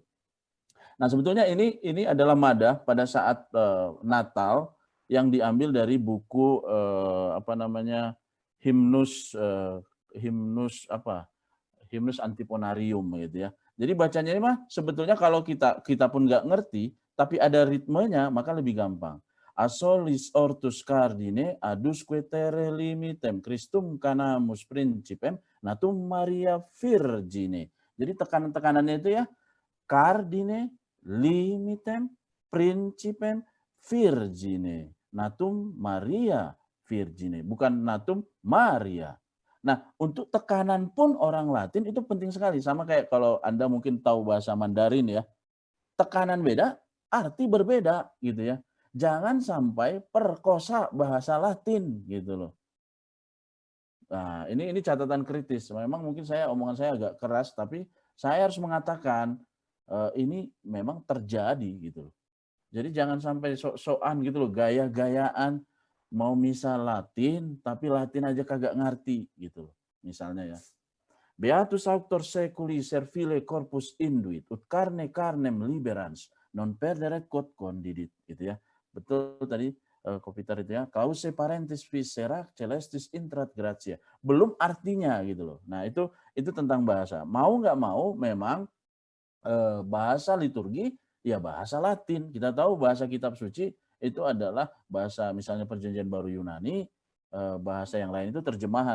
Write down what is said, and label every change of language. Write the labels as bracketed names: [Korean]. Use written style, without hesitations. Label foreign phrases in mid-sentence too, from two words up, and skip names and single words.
[Indonesian] Nah, sebetulnya ini adalah madah pada saat Natal yang diambil dari buku apa namanya himnus himnus antiponarium gitu ya. Jadi bacanya ini mah sebetulnya kalau kita pun nggak ngerti, tapi ada ritmenya maka lebih gampang. [Latin] Asolis ortus cardine adusque terre limitem Christum canamus principem natum Maria Virgine. [Indonesian] Jadi tekanan-tekanannya itu ya [Latin] cardine limitem principem Virgine natum Maria Virgine, [Indonesian] bukan [Latin] natum Maria. [Indonesian] Nah, untuk tekanan pun orang Latin itu penting sekali. Sama kayak kalau Anda mungkin tahu bahasa Mandarin ya. Tekanan beda, arti berbeda gitu ya. Jangan sampai perkosa bahasa Latin gitu loh. Nah, ini catatan kritis. Memang mungkin omongan saya agak keras, tapi saya harus mengatakan ini memang terjadi gitu loh. Jadi jangan sampai sok-sokan gitu loh, gaya-gayaan mau misa Latin, tapi Latin aja kagak ngerti gitu loh. Misalnya ya. [Latin] Beatus auctor seculi servile corpus induit, ut carne carnem liberans, non perderet quod condidit. [Indonesian] Gitu ya. Betul tadi Kopitar itu ya. [Latin] Cause parentis viscera celestis intrat gratia. [Indonesian] Belum artinya gitu loh. Nah itu tentang bahasa. Mau nggak mau memang bahasa liturgi ya bahasa Latin. Kita tahu bahasa kitab suci itu adalah bahasa misalnya Perjanjian Baru Yunani, bahasa yang lain itu terjemahan.